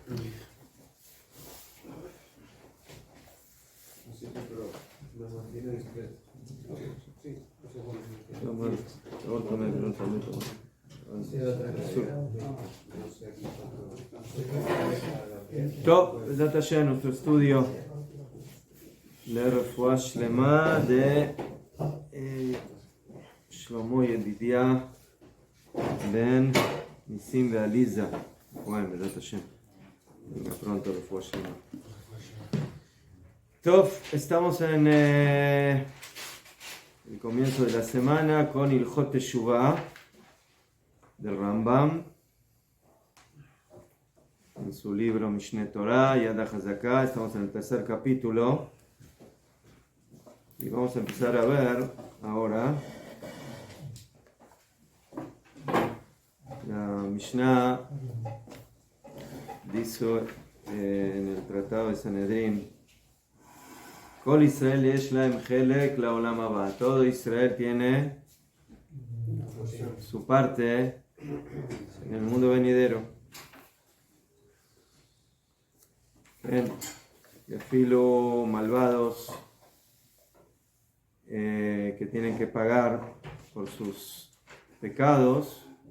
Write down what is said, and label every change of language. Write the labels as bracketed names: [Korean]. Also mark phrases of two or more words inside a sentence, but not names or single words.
[Spanish] No siempre, pero lo mantiene discreto. Sí, eso es bueno. Top, [Hebrew] בעזרת השם, [Spanish] nuestro estudio de [Hebrew] רפואה שלמה [Spanish] de Shlomo Yedidia Ben Nisim de Aliza. Bueno, [Hebrew] בעזרת השם. [Spanish] Venga pronto [Hebrew] רפואה שלמה. [Spanish] Top, estamos en el comienzo de la semana con [Hebrew] הלכות תשובה [Spanish] del Rambam en su libro Mishneh Torah, Yad HaChazakah. Estamos en el tercer capítulo y vamos a empezar a ver ahora la Mishnah. Dice en el tratado de Sanedrín: [Hebrew] כל ישראל יש להם חלק לעולם הבא. [Spanish] Todo Israel tiene su parte en el mundo venidero. Y afilo malvados que tienen que pagar por sus pecados.